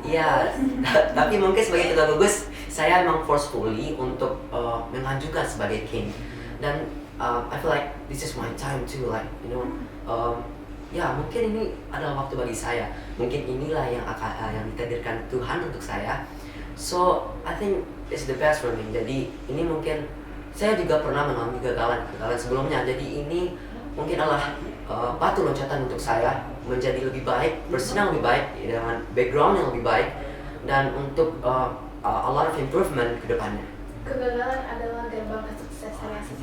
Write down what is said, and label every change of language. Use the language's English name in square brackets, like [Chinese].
[Indonesian] ya, tapi mungkin sebagai ketua gugus saya emang forcefully untuk mengajukan sebagai king. [English] Dan I feel like this is my time too, like you know, [Indonesian] ya mungkin ini adalah waktu bagi saya. Mungkin inilah yang yang ditakdirkan Tuhan untuk saya. [English] So I think it's the best for me. [Indonesian] Jadi ini mungkin saya juga pernah mengalami kegagalan sebelumnya. Jadi ini mungkin adalah batu loncatan untuk saya menjadi lebih baik, person yang lebih baik dengan background yang lebih baik, dan untuk [English] a lot of improvement [Indonesian] ke depannya. Kegagalan adalah gerbang kesuksesan yang sejati.